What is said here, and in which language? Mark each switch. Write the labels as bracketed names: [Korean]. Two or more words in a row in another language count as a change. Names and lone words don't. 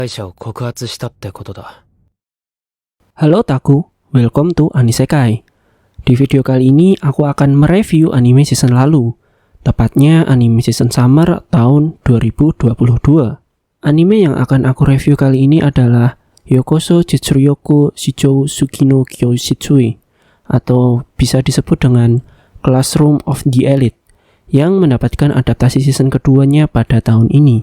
[Japanese] 会社を告発したってことだ。 [English] Halo Taku, welcome to Anisekai. [Indonesian] Di video kali ini aku akan mereview anime season lalu, tepatnya anime [English] season summer [Indonesian] tahun 2022. Anime yang akan aku review kali ini adalah Yokoso Jetsuryoku Shijou Suki no Kyoshitsui, atau bisa disebut dengan Classroom of the Elite, yang mendapatkan adaptasi season keduanya pada tahun ini.